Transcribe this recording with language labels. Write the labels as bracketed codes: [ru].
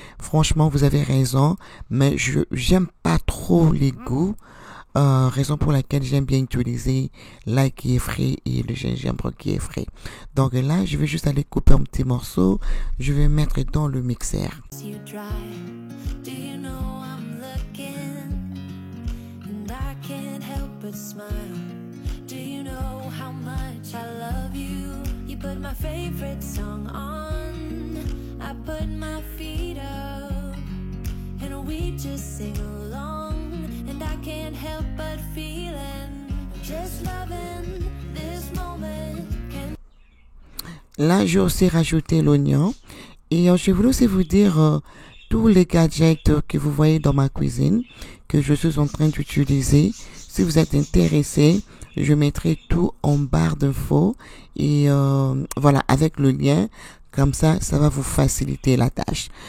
[fr] Franchement, vous avez raison, mais je j'aime pas trop les goûts. Raison pour laquelle j'aime bien utiliser l'ail qui est frais et le gingembre qui est frais. Donc là, je vais juste aller couper un petit morceau. Je vais mettre dans le mixeur. [en] You dry. Do you know I'm looking and I can't help but smile? Do you know how much I love you? You put my favorite song on, I put my feet up, and we just sing along, and I can't help but feeling, just loving this moment. [fr] Là, j'ai aussi rajouté l'oignon. Et je voulais aussi vous dire tous les gadgets que vous voyez dans ma cuisine, que je suis en train d'utiliser. Si vous êtes intéressé, je mettrai tout en barre d'infos. Et voilà, avec le lien, comme ça va vous faciliter la tâche.